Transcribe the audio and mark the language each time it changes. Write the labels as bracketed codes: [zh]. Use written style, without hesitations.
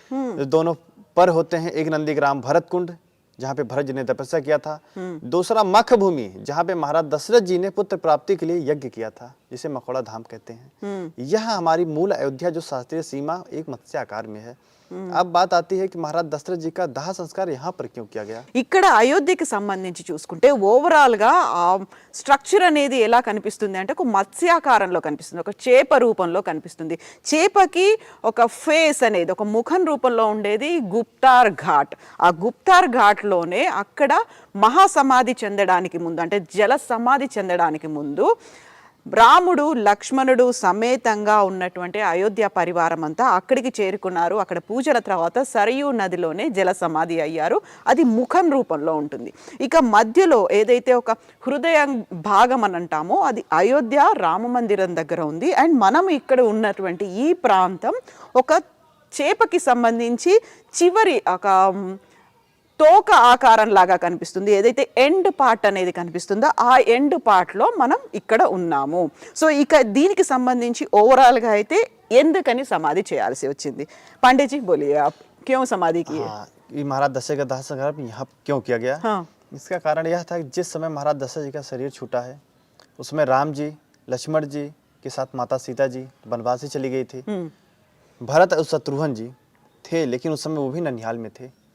[hi] जो दोनों पर होते हैं, एक नंदीग्राम भरत कुंड जहाँ पे भरत जी ने तपस्या किया था, दूसरा मख भूमि जहाँ पे महाराज दशरथ जी ने पुत्र प्राप्ति के लिए यज्ञ किया था, जिसे मखौड़ा धाम कहते हैं। यह हमारी मूल अयोध्या जो शास्त्रीय सीमा एक मत्स्य आकार में है। अब बात आती है कि महाराज दशरथ जी का दाह संस्कार यहाँ पर क्यों किया गया। [te] ఇక్కడ అయోధ్యకి సంబంధించి చూసుకుంటే ఓవరాల్ గా ఆ స్ట్రక్చర్ అనేది ఎలా కనిపిస్తుంది అంటే ఒక మత్స్యాకారంలో కనిపిస్తుంది, ఒక చేప రూపంలో కనిపిస్తుంది. చేపకి ఒక ఫేస్ అనేది ఒక ముఖం రూపంలో ఉండేది గుప్తార్ ఘాట్. ఆ గుప్తార్ ఘాట్ లోనే అక్కడ మహాసమాధి చెందడానికి ముందు అంటే జల సమాధి చెందడానికి ముందు రాముడు లక్ష్మణుడు సమేతంగా ఉన్నటువంటి అయోధ్య పరివారం అంతా అక్కడికి చేరుకున్నారు. అక్కడ పూజల తర్వాత సరయూ నదిలోనే జల సమాధి అయ్యారు. అది ముఖం రూపంలో ఉంటుంది. ఇక మధ్యలో ఏదైతే ఒక హృదయ భాగం అని అంటామో అది అయోధ్య రామ మందిరం దగ్గర ఉంది. అండ్ మనం ఇక్కడ ఉన్నటువంటి ఈ ప్రాంతం ఒక చేపకి సంబంధించి చివరి ఒక తోక ఆకారం లాగా కనిపిస్తుంది. ఏదైతే ఎండ్ పార్ట్ అనేది కనిపిస్తుందో ఆ ఎండ్ పార్ట్లో మనం ఇక్కడ ఉన్నాము. సో ఇక దీనికి సంబంధించి ఓవరాల్గా అయితే ఎందుకని సమాధి చేయాల్సి వచ్చింది? [hi] पांडे जी बोलिए आप क्यों समाधि की? ये महाराज दशरथ का दाह संस्कार यहाँ क्यों किया गया? हाँ। इसका कारण यह था कि जिस समय महाराज दशरथ जी का शरीर छूटा है, उसमें राम जी लक्ष्मण जी के साथ माता सीता जी वनवास से चली गई थी। भरत और शत्रुघ्न जी थे, लेकिन उस समय वो भी ननिहाल में थे।